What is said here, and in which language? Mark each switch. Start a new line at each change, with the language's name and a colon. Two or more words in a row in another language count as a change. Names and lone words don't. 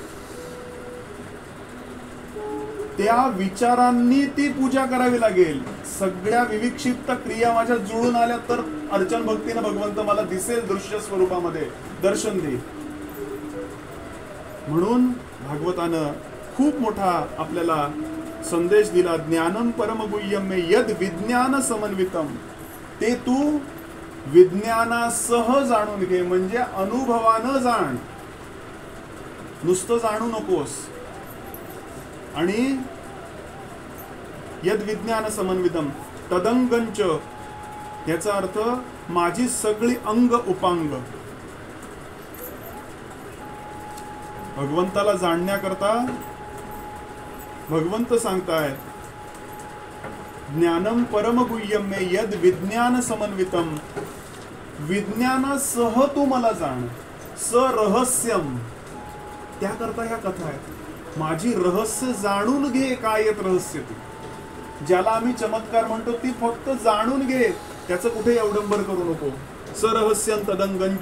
Marathi: त्या विचारांनी ती पूजा करावी लागेल. सगळ्या विविक्षिप्त क्रिया माझ्या जुळून आल्या तर अर्चन भक्तीनं भगवंत मला दिसेल, दृश्य स्वरूपामध्ये दर्शन देईल. म्हणून भागवतानं खूप मोठा आपल्याला संदेश दिला.
Sanskrit: ज्ञानम परमगुह्यम मे यद विज्ञान समन्वितम.
Marathi: ते तू विज्ञानासह जाणून घे, म्हणजे अनुभवानं जाण, नुसतं जाणू नकोस.
Sanskrit: आणि यद विज्ञान समन्वितम तदंगंच,
Marathi: याचा अर्थ माझी सगळी अंग उपांग भगवंताला जाणण्याकरता भगवंत सांगताय,
Sanskrit: ज्ञानम परमगुह्यम मे यद विज्ञान समन्वितम.
Marathi: विज्ञानासह तू मला जाण, सरहस्यम. त्याकरता ह्या कथा आहेत. माझी रहस्य जाणून घे. काय येत रहस्य ती, ज्याला आम्ही चमत्कार म्हणतो, ती फक्त जाणून घे, त्याचं कुठे अवडंबर करू नको.
Sanskrit: सरहस्यम तदंगंच.